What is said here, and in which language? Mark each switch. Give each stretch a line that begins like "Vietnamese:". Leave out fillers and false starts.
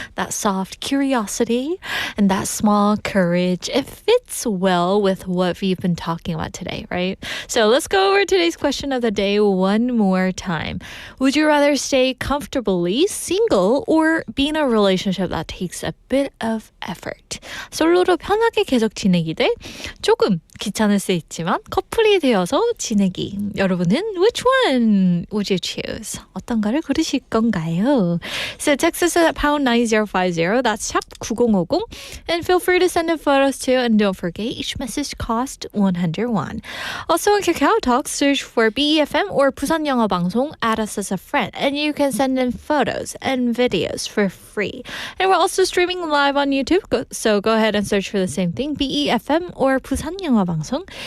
English: That soft curiosity and that small courage. It fits well with what we've been talking about today, right? So let's go over today's question of the day one more time. Would you rather stay comfortably single or be in a relationship that takes a bit of effort?
Korean: 솔로로 편하게 계속 지내기 대 조금 귀찮을 수 있지만 커플이 되어서 지내기. 여러분은
English: which one would you choose?
Korean: 어떤가를 고르실 건가요?
English: So text us at pound 9050. That's 샵 9050. And feel free to send in photos too. And don't forget, each message costs 101. Also on Kakao Talk, search for BEFM or 부산 영어 방송. Add us as a friend. And you can send in photos and videos for free. And we're also streaming live on YouTube. So go ahead and search for the same thing, BEFM or 부산 영어 방송.